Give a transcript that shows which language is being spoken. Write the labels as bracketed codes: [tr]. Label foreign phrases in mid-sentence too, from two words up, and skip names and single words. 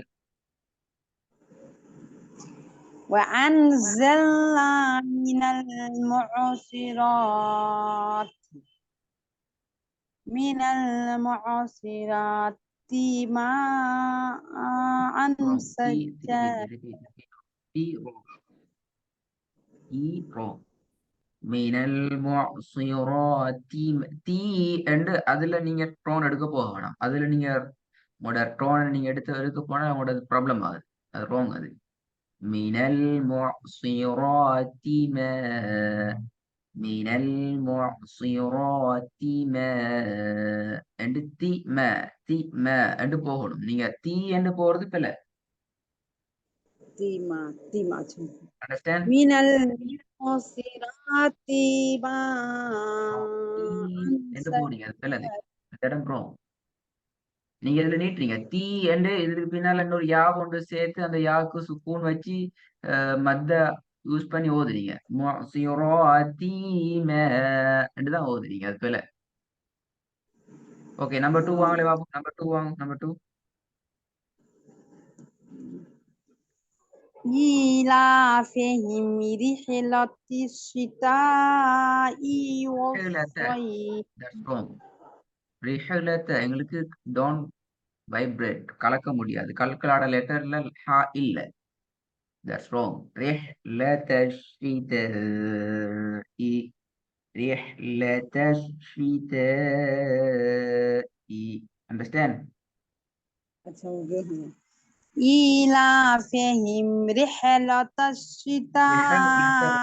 [ar] وأنزلنا من المعصرات ماء [en] wrong. [ar] سجاجا. [en] wrong. [ar] من المعصرات [ta] தீ and அதுல நீங்க டோன் எடுக்க போக வேணாம். அதுல நீங்க உங்களோட டோனை நீங்க எடுக்க போனா உங்களோட ப்ராப்ளம் ஆகுது. அது ராங். அது [ar] من المعصرات ماء من المعصرات ماء [ta] and தீ மா and போகணும். நீங்க தீ and போறது பிள்ளை. [ar] تيما [en] Understand? [ar] من المعصرات [ta] என்று போறீங்க, அது பிள்ளை. அது இடம் wrong. நீங்க இதுல நீட்டுறீங்க தீ என்று இதுக்கு பின்னால இன்னொரு யா கொண்டு சேர்த்து அந்த யாக்கு சுக்கூன் வச்சு மத்த யூஸ் பண்ணி ஓதுறீங்க. தான் ஓதுறீங்க, அது பிள்ளை. ஓகே, நம்பர் 2 வாங்களே பாப்போம். நம்பர் 2 வாங்க. நம்பர் 2 [ar] إيلافهم رحلة الشتاء والصيف. [en] that's wrong. [ta] ரிஹலத்த எங்களுக்கு [en] don't vibrate, [ta] கலக்க முடியாது. கல்கலாட லெட்டர்ல ஹா இல்ல. [en] that's wrong. [ar] رحلة الشتاء رحلة الشتاء. [en] understand? [ar] إيلافهم رحلة الشتاء.